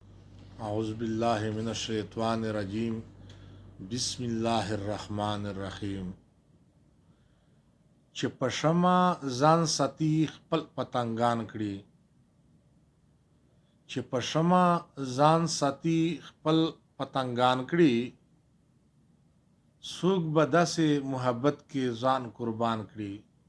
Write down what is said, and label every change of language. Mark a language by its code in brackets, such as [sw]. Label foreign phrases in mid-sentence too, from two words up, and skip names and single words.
[ar] اعوذ باللہ من الشیطان الرجیم۔ بسم اللہ الرحمن الرحیم۔ [ps] چې په شمع ځان ساتي خپل پتنګان کړي۔ چې په شمع ځان ساتي خپل پتنګان کړي۔ څوک به داسې محبت کې ځان قربان کړي؟